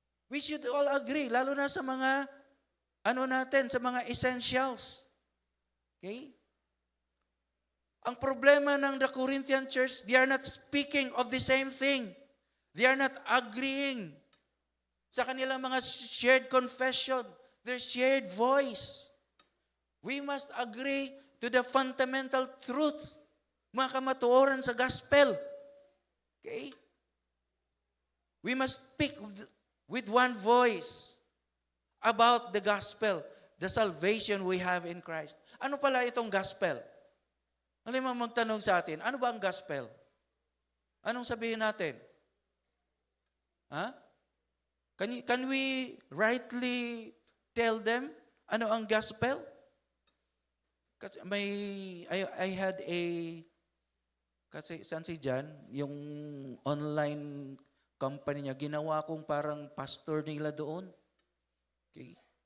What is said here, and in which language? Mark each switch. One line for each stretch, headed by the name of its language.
Filipino: We should all agree, lalo na sa mga, sa mga essentials. Okay?
English: Ang problema ng the Corinthian church, they are not speaking of the same thing. They are not agreeing sa kanilang mga shared confession, their shared voice. We must agree to the fundamental truth, mga kamatuoran sa gospel. Okay? We must speak with one voice about the gospel, the salvation we have in Christ.
Filipino: Ano pala itong gospel? Alam mo magtanong sa atin, ano ba ang gospel? Anong sabihin natin?
English: Can we rightly tell them ano ang gospel?
Filipino: Kasi I had kasi saan si John, yung online company niya, ginawa kong parang pastor nila doon. Okay.